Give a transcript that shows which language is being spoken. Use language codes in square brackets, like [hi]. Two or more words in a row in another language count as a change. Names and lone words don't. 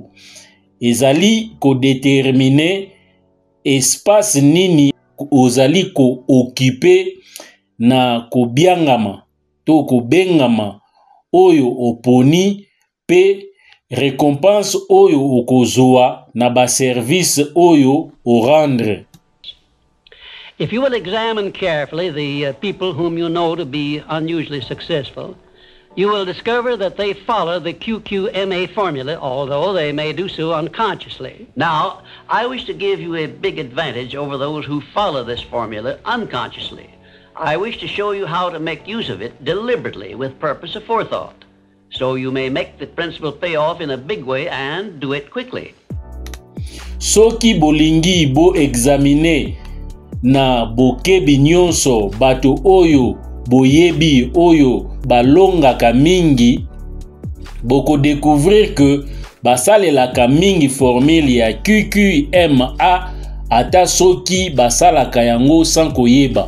[ln] Ezali ko déterminer espace nini ozali ko occuper na kobiangama to kobengama oyo oponi pe récompense oyo okozwa na ba service oyo o rendre. [en] If you will examine carefully the people whom you know to be unusually successful, you will discover that they follow the QQMA formula, although they may do so unconsciously. Now, I wish to give you a big advantage over those who follow this formula unconsciously. I wish to show you how to make use of it deliberately with purpose of forethought, so you may make the principle pay off in a big way and do it quickly. [ln] Soki bolingi bo examiner na bokebi nyonso bato oyo boyebi oyo balongaka mingi, boko [fr] découvrir que [ln] basalelaka mingi formule ya QQMA ata soki basalaka yango sans koyeba.